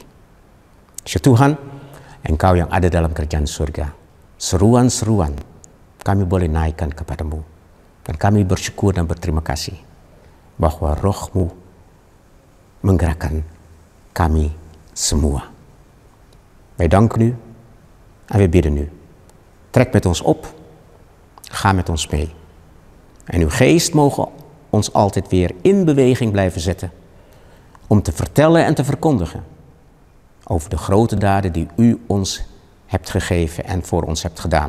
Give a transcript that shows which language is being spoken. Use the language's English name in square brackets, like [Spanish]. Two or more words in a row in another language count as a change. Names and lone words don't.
[Indonesian] Tuhan, Engkau yang ada dalam kerajaan surga, seruan-seruan kami boleh naikkan kepadamu, dan kami bersyukur dan berterima kasih bahwa Roh-Mu menggerakkan kami semua. [Dutch] Wij danken u en we bidden u. Trek met ons op, ga met ons mee. En uw geest mogen ons altijd weer in beweging blijven zetten om te vertellen en te verkondigen over de grote daden die u ons hebt gegeven en voor ons hebt gedaan.